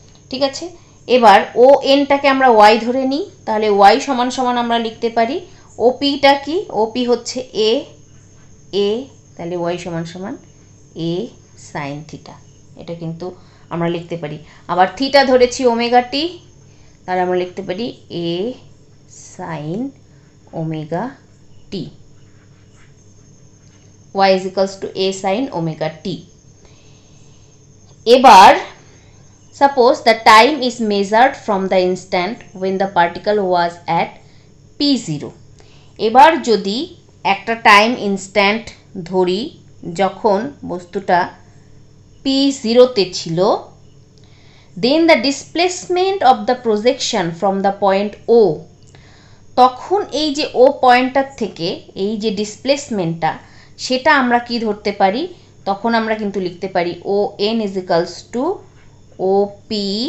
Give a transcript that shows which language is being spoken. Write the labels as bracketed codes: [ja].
[bn] ঠিক আছে, এবার ও এনটাকে আমরা ওয়াই ধরে নিই, তাহলে ওয়াই সমান সমান আমরা লিখতে পারি ওপিটা কি, ওপি হচ্ছে এ, তাহলে ওয়াই সমান সমান এ সাইন থিটা, এটা কিন্তু আমরা লিখতে পারি। আবার থিটা ধরেছি ওমেগা টি, তাহলে আমরা লিখতে পারি এ sine omega t, [en] y is equals to a sin omega t. এবার suppose the time is measured from the instant when the particle was at p0. [bn] এবার যদি একটা টাইম ইনস্ট্যান্ট ধরি যখন বস্তুটা p0 তে ছিল, [en] then the displacement of the projection from the point O, [bn] তখন এই যে ও পয়েন্টটার থেকে এই যে ডিসপ্লেসমেন্টটা সেটা আমরা কি ধরতে পারি, তখন আমরা কিন্তু লিখতে পারি [en] O N is equals to O P